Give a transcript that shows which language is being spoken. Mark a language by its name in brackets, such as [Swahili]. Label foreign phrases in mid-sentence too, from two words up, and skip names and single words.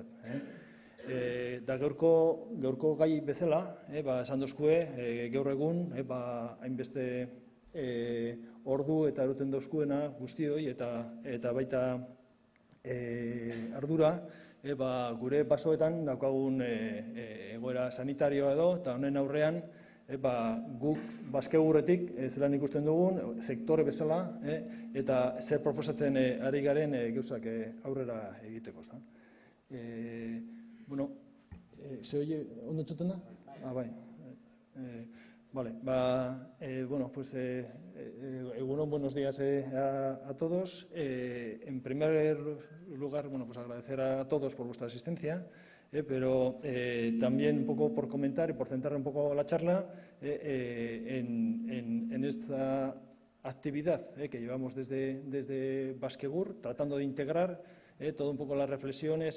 [Basque] Da gaurko gai bezala, esan dozkue, gaur egun, hainbeste ordu eta eroten dauzkuena guztioi eta baita ardura, gure basoetan daukagun egoera sanitarioa edo, eta honen aurrean guk Baskegurretik zelan ikusten dugun, sektore bezala, eta zer proposatzen ari garen gauzak aurrera egiteko. [Spanish] Se oye, [Basque] ondo entzuten da? Bai. [Spanish] Buenos días a todos. En primer lugar, agradecer a todos por vuestra asistencia, pero también un poco por comentar y por centrar un poco la charla en esta actividad que llevamos desde Baskegur, tratando de integrar todo un poco las reflexiones